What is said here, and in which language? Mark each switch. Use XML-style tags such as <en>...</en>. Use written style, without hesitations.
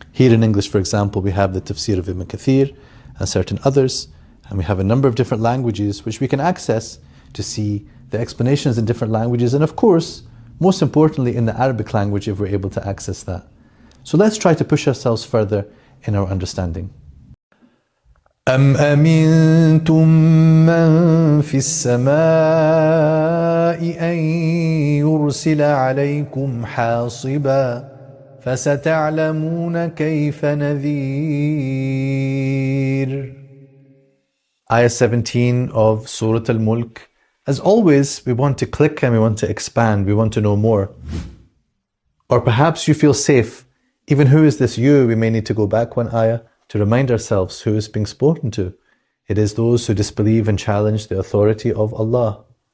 <en>Here in English, for example, we have the Tafsir of Ibn Kathir and certain others, and we have a number of different languages which we can access to see the explanations in different languages, and of course, most importantly in the Arabic language if we're able to access that. So let's try to push ourselves further in our understanding.</en> <ar>أم أمنتم من في السماء أن يرسل عليكم حاصبا فستعلمون كيف نذير.</ar> <en>Ayah 17 of Surah Al-Mulk. As always, we want to click and we want to expand, we want to know more. Or perhaps you feel safe. Even who is this you? We may need to go back one ayah to remind ourselves who is being spoken to. It is those who disbelieve and challenge the authority of Allah.</en>